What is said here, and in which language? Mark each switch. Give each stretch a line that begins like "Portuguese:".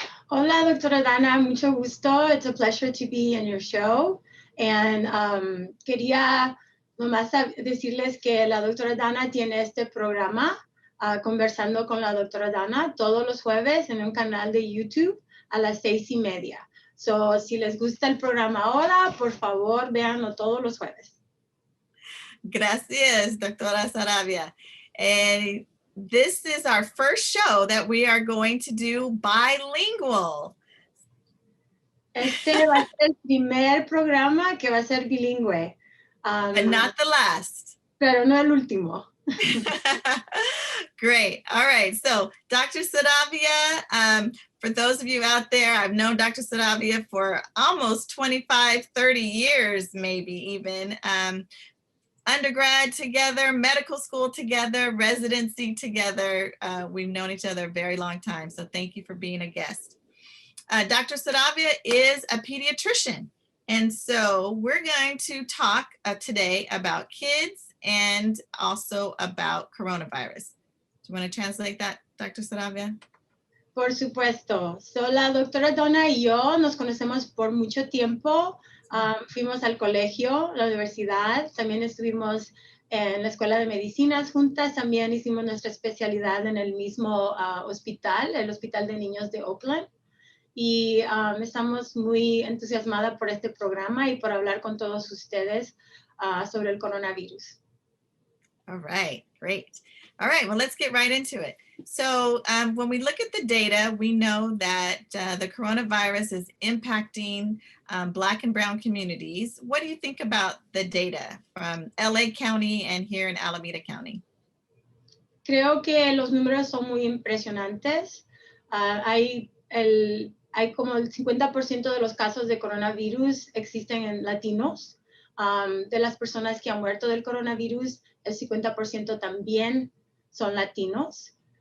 Spanish: Hola, doctora Dana, mucho gusto.
English: It's a pleasure to be in your show.
Spanish: And quería nomás decirles que la doctora Dana tiene este programa, Conversando con la doctora Dana, todos los jueves en un canal de YouTube a las 6:30. So, si les gusta el programa ahora, por favor, véanlo todos los jueves. Gracias, doctora Saravia.
English: This is our first show that we are going to do bilingual.
Spanish: Este va a ser el primer programa que va a ser bilingüe.
English: But not the last.
Spanish: Pero no el último.
English: Great. All right. So Dr. Saravia, for those of you out there, I've known Dr. Saravia for almost 25, 30 years, maybe even. Undergrad together, medical school together, residency together. We've known each other a very long time. So thank you for being a guest. Dr. Saravia is a pediatrician. And so we're going to talk today about kids and also about coronavirus. Do you want to translate that, Dr. Saravia?
Spanish: Por supuesto. So, la doctora Donna y yo nos conocemos por mucho tiempo. Fuimos al colegio, la universidad, también estuvimos en la escuela de medicinas juntas, también hicimos nuestra especialidad en el mismo hospital, el Hospital de Niños de Oakland. Y estamos muy entusiasmadas por este programa y por hablar con todos ustedes sobre el coronavirus.
English: All right, great. All right, well, let's get right into it. So when we look at the data, we know that the coronavirus is impacting Black and Brown communities. What do you think about the data from LA County and here in Alameda County?
Spanish: Creo que los números son muy impresionantes. Hay como el 50% de los casos de coronavirus existen en latinos. De las personas que han muerto del coronavirus, el 50% también son latinos.